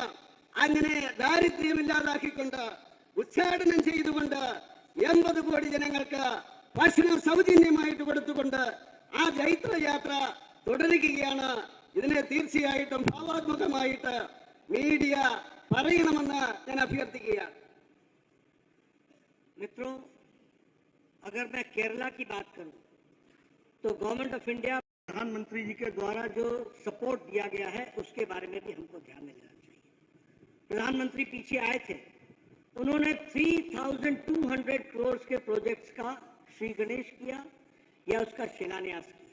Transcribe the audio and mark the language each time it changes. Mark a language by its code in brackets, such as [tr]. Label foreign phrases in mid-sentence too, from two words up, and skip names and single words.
[ml] അങ്ങനെ ദാരിദ്ര്യമില്ലാതാക്കിക്കൊണ്ട് ഉച്ചാടനം ചെയ്തുകൊണ്ട് 80 കോടി ജനങ്ങൾക്ക് ഭക്ഷണം സൗജന്യമായിട്ട് കൊടുത്തുകൊണ്ട് ആ ജൈത്രയാത്ര തുടരുകയാണ്. ഇതിനെ തീർച്ചയായിട്ടും ഭാവാത്മകമായിട്ട് മീഡിയ പറയണമെന്ന് ഞാൻ അഭ്യർത്ഥിക്കുകയാണ്. [hi] मित्रों, अगर मैं केरला की बात करूं तो [en] government of India, [hi] प्रधानमंत्री जी के द्वारा जो सपोर्ट दिया गया है उसके बारे में भी हमको ध्यान में देना चाहिए. प्रधानमंत्री पीछे आए थे, उन्होंने 3200 करोड़ के प्रोजेक्ट्स का श्री गणेश किया या उसका शिलान्यास किया.